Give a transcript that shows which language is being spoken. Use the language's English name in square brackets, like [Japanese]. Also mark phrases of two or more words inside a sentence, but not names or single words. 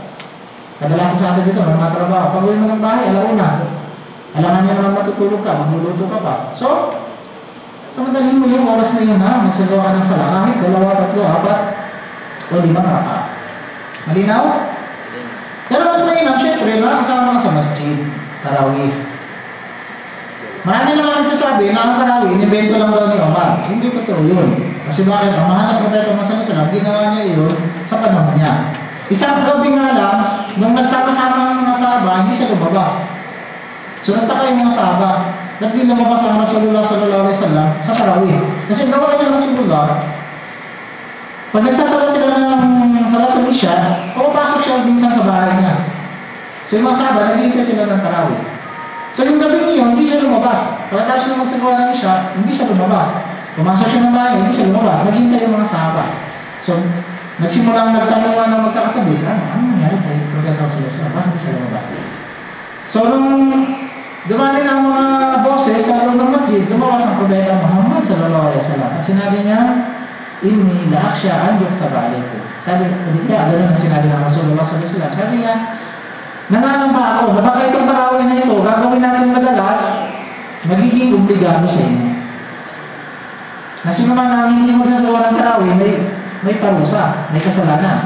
[Filipino] Kadalasan sa atin dito, may mga trabaho. Pag uwi mo ng bahay, alauna. Alangan naman matutulog ka, magluluto ka pa. So, samantalin mo yung oras na yun ha, magsagawa ka ng sala, kahit 2, 3, 4, o 5 raka. Malinaw? Pero mas mainam, syempre, nakakasama ka sa masjid, tarawih. Marami naman nagsasabi na ang tarawih, inimbento lang daw ni Omar. Hindi totoo yun. Kasi bakit? Ang mahal ng Propeta Muhammad SAW, ginawa niya yun sa panahon niya. Isang gabi nga lang, nung nagsama-sama ang mga sahaba, hindi siya lumabas. So nagtaka yung mga sahaba, ba't di lumabas ang Rasulullah [Arabic] صلى الله عليه وسلم [Filipino] sa tarawih? Kasi gawa niya Rasulullah, pag nagsasala sila ng [Arabic] صلاة العشاء, [Filipino] pumapasok siya minsan sa bahay niya. So yung mga sahaba, naghihintay sila ng tarawih. So yung gabi niyo, hindi siya lumabas. Pagkatapos siya magsagawa ng isya, hindi siya lumabas. Pumasok siya ng bahay, hindi siya lumabas. Naghihintay yung mga sahaba. So, nagsimula ang nagtanungan ng magkakatabi, ano nangyari kay Propeta Sallallahu bakit hindi siya lumabas? So, nung dumami na ang mga boses sa loob ng masjid, lumabas ang Propeta Muhammad [Arabic] صلى الله عليه وسلم. [Filipino] At sinabi niya, [Arabic] إني أخشى أن يكتب عليكم. [Filipino] Sabi, hindi kaya, gano'n ang sinabi ng Rasulullah [Arabic] صلى الله عليه وسلم. [Filipino] Sabi niya, nanganamba ako, na baka itong tarawih na ito, gagawin natin madalas, magiging obligado sa inyo. Na sino man ang hindi magsasagawa ng tarawih, may parusa, may kasalanan.